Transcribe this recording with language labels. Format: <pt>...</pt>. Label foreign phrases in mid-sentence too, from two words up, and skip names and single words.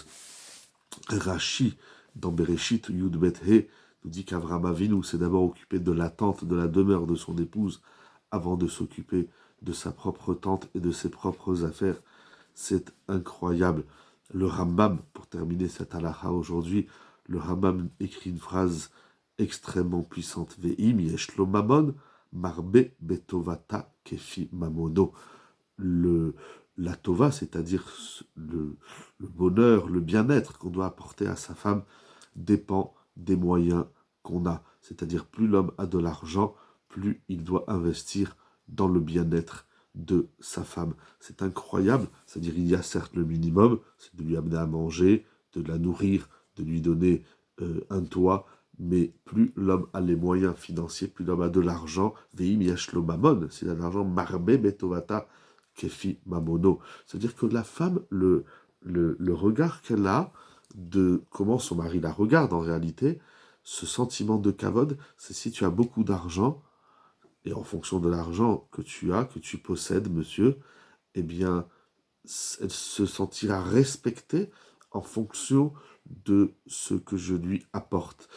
<fr>Rashi, dans Bereshit</fr> <he>Yud Bet He,</he> <fr>nous dit qu'Avraham Avinu s'est d'abord occupé de la tente, de la demeure de son épouse, avant de s'occuper de sa propre tente et de ses propres affaires. C'est incroyable. Le Rambam, pour terminer cette halakha aujourd'hui, le Rambam écrit une phrase extrêmement puissante.</fr> <he>Ve'im yesh lo mamon, marbe betovata kefi mamono.</he> <fr>La tova, c'est-à-dire le bonheur, le bien-être qu'on doit apporter à sa femme, dépend des moyens qu'on a. C'est-à-dire plus l'homme a de l'argent, plus il doit investir dans le bien-être de sa femme. C'est incroyable, c'est-à-dire il y a certes le minimum, c'est de lui amener à manger, de la nourrir, de lui donner un toit, mais plus l'homme a les moyens financiers, plus l'homme a de l'argent,</fr> <he>veim yashlo mamon,</he> <fr>s'il a de l'argent,</fr> <he>marbe betovata kefi mamono.</he> <fr>C'est-à-dire que la femme, le regard qu'elle a de comment son mari la regarde en réalité, ce sentiment de kavod, c'est si tu as beaucoup d'argent, et en fonction de l'argent que tu as, que tu possèdes, monsieur, eh bien, elle se sentira respectée en fonction de ce que je lui apporte.</fr>